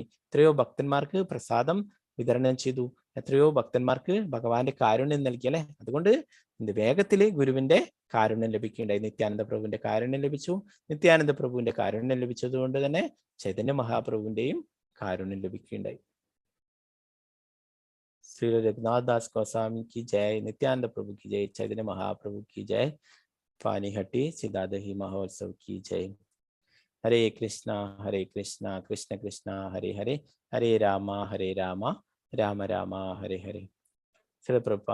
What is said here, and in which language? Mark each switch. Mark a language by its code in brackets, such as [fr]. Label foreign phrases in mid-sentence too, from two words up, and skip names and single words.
[ml] എത്രയോ ഭക്തന്മാർക്ക് പ്രസാദം വിതരണം ചെയ്തു, എത്രയോ ഭക്തന്മാർക്ക് ഭഗവാന്റെ കാരുണ്യം നൽകി അല്ലെ. അതുകൊണ്ട് വേഗത്തില് ഗുരുവിന്റെ കാരുണ്യം ലഭിക്കുകയുണ്ടായി. നിത്യാനന്ദ പ്രഭുവിന്റെ കാരുണ്യം ലഭിച്ചു. നിത്യാനന്ദ പ്രഭുവിന്റെ കാരുണ്യം ലഭിച്ചതുകൊണ്ട് തന്നെ ചൈതന്യ മഹാപ്രഭുവിന്റെയും കാരുണ്യം ലഭിക്കുകയുണ്ടായി. [hi] ശ്രീ രഘുനാഥ് ദാസ് ഗോസ്വാമി की जय, नित्यानंद प्रभु की जय, चैतन्य महाप्रभु की जय, पानीहट्टी सिद्धादही महोत्सव की जय। [sa] हरे कृष्णा कृष्ण कृष्ण हरे हरे, हरे रामा राम राम हरे हरे। श्री प्रभुपाद